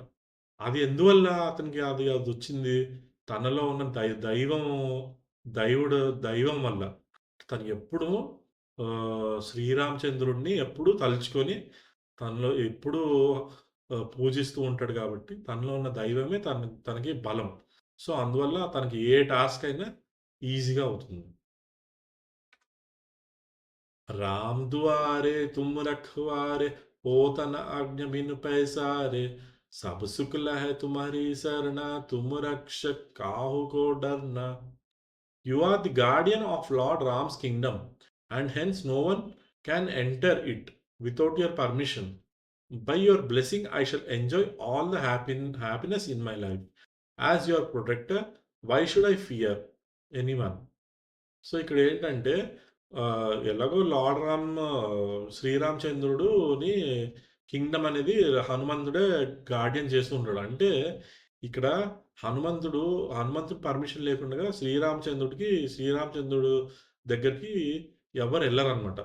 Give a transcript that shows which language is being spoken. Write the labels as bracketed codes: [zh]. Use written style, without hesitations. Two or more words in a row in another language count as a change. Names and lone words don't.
[te] అది ఎందువల్ల అతనికి అదొచ్చింది? తనలో ఉన్న దైవుడు దైవం వల్ల. తను ఎప్పుడూ శ్రీరామచంద్రుడిని ఎప్పుడూ తలుచుకొని, తనలో ఎప్పుడూ పూజిస్తూ ఉంటాడు గాబట్టి, తనలో ఉన్న దైవమే తనకి బలం. సో, అందువల్ల తనకి ఏ టాస్క్ అయినా ఈజీగా అవుతుంది. [awa] राम दुआरे तुम रखवारे होत न आज्ञा बिनु पैसारे सब सुख लहै तुम्हारी सरना तुम रक्षक काहू को डरना. [en] You are the guardian of Lord Ram's kingdom, and hence no one can enter it without your permission. By your blessing, I shall enjoy all the happiness in my life. As your protector, why should I fear anyone? [te] సో, ఇక్కడేంటంటే ఎలాగో లార్డ్ శ్రీరామచంద్రుడుని కింగ్‌డమ్ అనేది హనుమంతుడే గార్డియన్ చేస్తూ ఉంటాడు. అంటే ఇక్కడ హనుమంతుడు, హనుమంతుడు పర్మిషన్ లేకుండగా శ్రీరామచంద్రుడు దగ్గరికి ఎవ్వరు ఎళ్ళరనమాట.